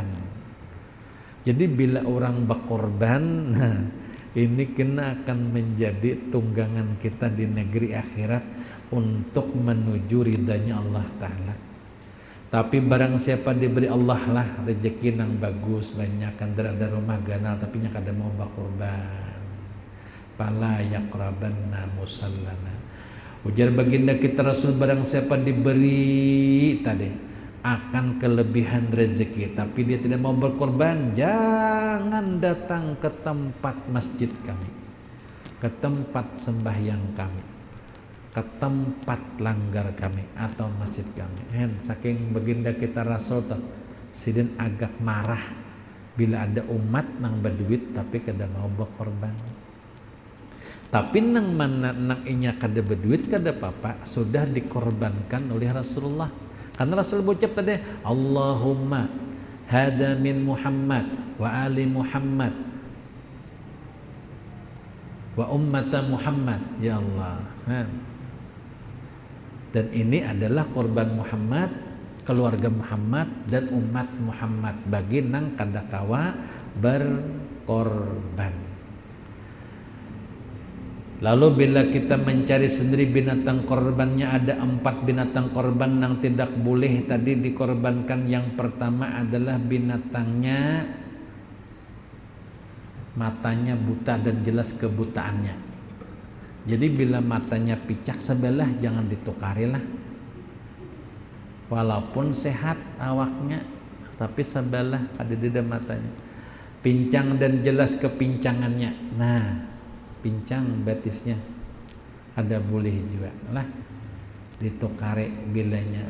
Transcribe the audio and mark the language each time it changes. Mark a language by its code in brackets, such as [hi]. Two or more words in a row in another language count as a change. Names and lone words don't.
[id] Jadi bila orang berkorban, nah ini kena akan menjadi tunggangan kita di negeri akhirat untuk menuju ridhanya Allah Ta'ala. [bjn] Tapi barang siapa diberi Allah lah rezeki nang bagus banyak kan ada rumah ganal tapi nya kada mau berkorban. [ar] فلا يقربن مصلانا. [id] Ujar baginda kita Rasul barang siapa diberi tadi akan kelebihan rezeki tapi dia tidak mau berkorban, jangan datang ke tempat masjid kami, ke tempat sembahyang kami, ke tempat langgar kami atau masjid kami. [bjn] Saking baginda kita Rasul tuh sidin agak marah bila ada umat nang berduit tapi kada mau berkorban. Tapi nang mana nang inya kada berduit kada apa-apa, sudah dikorbankan oleh Rasulullah. [id] Karena Rasul ucap tadi, [ar] اللهم هذا من محمد وآل محمد وأمة محمد، يا الله. [bjn] Dan ini adalah korban Muhammad, keluarga Muhammad dan umat Muhammad bagi nang kadakawa berkorban. [id] Lalu bila kita mencari sendiri binatang korbannya, ada 4 binatang korban yang tidak boleh tadi dikorbankan. Yang pertama adalah binatangnya matanya buta dan jelas kebutaannya. [bjn] Jadi bila matanya picak sebelah jangan ditukarilah. [id] Walaupun sehat awaknya tapi sebelah ada di dalam matanya. [bjn] Pincang dan jelas kepincangannya. Nah, pincang betisnya ada boleh juga lah ditukare bilanya.